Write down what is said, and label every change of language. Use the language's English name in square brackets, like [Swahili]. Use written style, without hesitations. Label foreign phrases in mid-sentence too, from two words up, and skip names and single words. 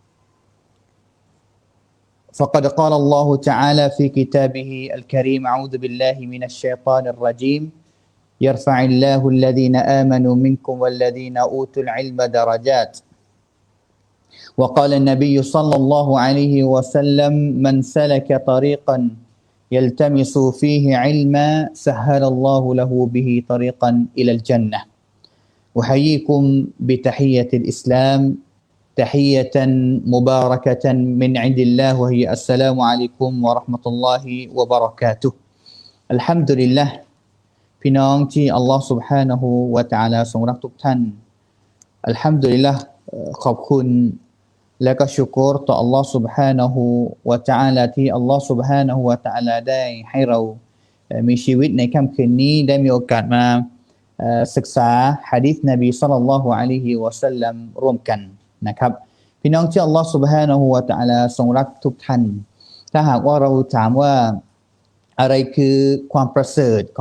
[Arabic] فقد قال الله تعالى في كتابه الكريم أعوذ بالله من الشيطان الرجيم يرفع الله الذين آمنوا منكم والذين أوتوا العلم درجات وقال النبي صلى الله عليه وسلم من سلك طريقا يلتمس فيه علما سهل الله له به طريقا إلى الجنة أحييكم بتحية الإسلام تحية مباركة من عند الله وهي السلام عليكم ورحمة الله وبركاته الحمد لله [Thai] พี่น้องที่อัลลอฮ์ سبحانه และ تعالى ทรงรักทุกท่านอัล ฮัมดุลิลละห์ขอบคุณและก็ชุกรต่อ [Arabic] الله سبحانه وتعالى [Thai] ที่ [Arabic] الله سبحانه وتعالى [Thai] ได้ให้เรามีชีวิตในค่ำคืนนี้ได้มีโอกาสมาศึกษาหะดีษนบีศ็อลลัลลอฮุอะลัยฮิวะซัลลัมร่วมกันนะครับพี่น้องที่ [Arabic] الله سبحانه وتعالى [Thai] ทรงรักทุกท่านถ้าหากว่าเราถามว่าอะไรคือความประเสริฐของ